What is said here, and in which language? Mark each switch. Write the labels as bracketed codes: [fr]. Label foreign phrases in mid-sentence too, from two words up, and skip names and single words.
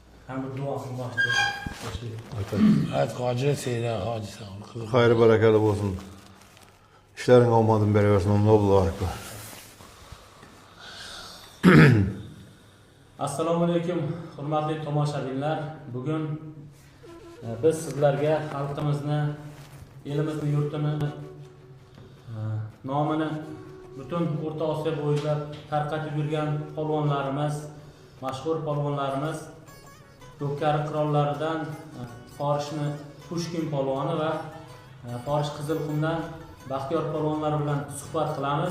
[tr] Hem bir dua kılmıştır. Evet, Hacı Seyda Hacı sağ ol. Hayırlı bereketli olsun. İşlerin olmadığını beri versin. [ar] الله أكبر. السلام عليكم, [uz] hurmatli tomoshabinlar. Bugun biz sizlarga xalqimizni, elimizni, yurtini nomini butun O'rta Osiyo bo'ylab tarqatib yurgan polvonlarimiz, mashhur polvonlarimiz, Ko'pkari qirollaridan Forishni Pushkin polvoni va Forish Qizilqumdan Baxtiyor polvonlar bilan suhbat qilamiz.